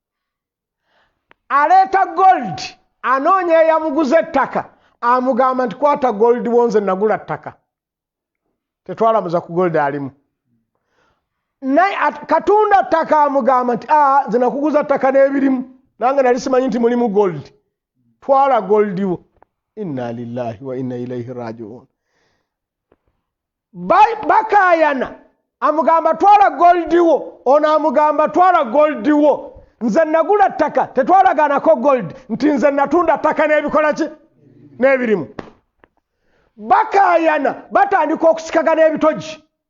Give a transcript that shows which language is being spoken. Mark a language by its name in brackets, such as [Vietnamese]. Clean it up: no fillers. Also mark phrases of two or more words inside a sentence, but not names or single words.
[Ganda] Aleeta gold anoonya eyamuguza ettaka amugamba nti kwata gold wonze nagula ttaka tetwalamuza ku gold alimu. Naye katunda ttaka amugamba nti nze nakuguza ttaka n'ebirimu nange nali simanyi nti mulimu gold twala goldi wo. [Arabic] إنا لله وإنا إليه راجعون. [Ganda] Bakayana amugamba twala goldi wo ono amugamba twala goldi wo. Nze nagula ttaka tetwalaganako gold nti nze natunda ttaka n'ebikola ki n'ebirimu. Bakayana batandika okusikagana ebitogi.